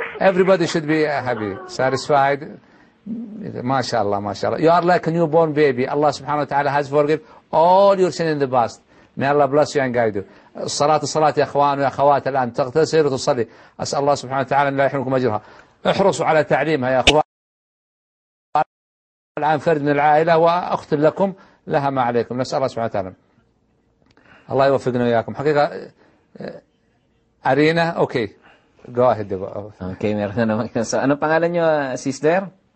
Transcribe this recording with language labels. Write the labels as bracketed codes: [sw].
[en] Everybody should be happy, satisfied. MashaAllah, MashaAllah. You are like a newborn baby. Allah subhanahu wa ta'ala has forgiven all your sin in the past. May Allah bless you and guide you. [ar] الصلاة الصلاة يا أخوان ويا أخوات الآن تغتسل وتصلي. أسأل الله سبحانه وتعالى أن لا يحرمكم أجرها. احرصوا على تعليمها يا أخوان. الآن فرد من العائلة وأخت لكم لها ما عليكم. نسأل الله سبحانه وتعالى الله يوفقنا وياكم حقيقة. أرينا أوكي go ahead. أوكي مرحبا أنا pangalan nyo sister.